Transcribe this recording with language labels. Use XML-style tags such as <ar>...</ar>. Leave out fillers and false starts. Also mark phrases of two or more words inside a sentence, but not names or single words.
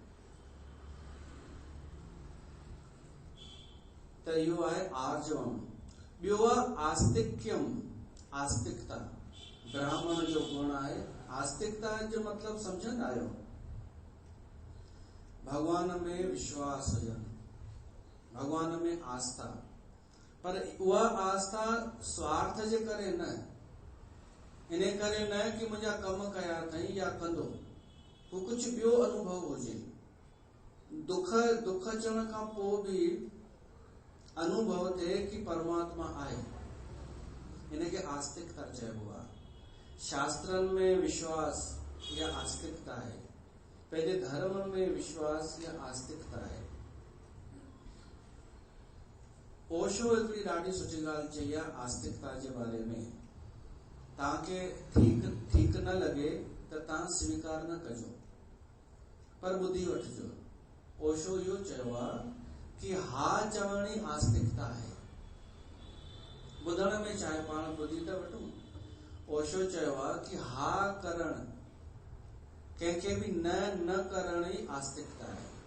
<sd>त इहो आहे आर्जवम। ॿियो आहे आस्तिक्यम, आस्तिकता। ब्राह्मण जो गुण आहे आस्तिकता। जो मतलब समझंदा आहियो? भगवान में विश्वास हुजनि, भगवान में आस्था, पर उहा आस्था स्वार्थ जे करे न, इन करे न कि मुंहिंजा कम कया अथई या कंदो, हू कुछ ॿियो अनुभव हुजे। दुख अचण खां पोइ बि अनुभव थिए कि परमात्मा आहे, इनखे आस्तिकता चइबो आहे। शास्त्रनि में विश्वास या आस्तिकता आहे, पंहिंजे धर्म में विश्वास या आस्तिकता आहे। ओशो हिकिड़ी ॾाढी सुठी ॻाल्हि चई आहे आस्तिकता जे बारे में। तव्हांखे ठीक न लॻे त तव्हां स्वीकार न कजो, पर ॿुधी वठिजो। ओशो इहो चयो आहे कि हा चवण ई आस्तिकता आहे। ॿुधण में चाहे पाण ॿुधी था वठूं, ओशो चयो आहे कि हा करण, कंहिंखे बि न करण ई आस्तिकता आहे।</sd>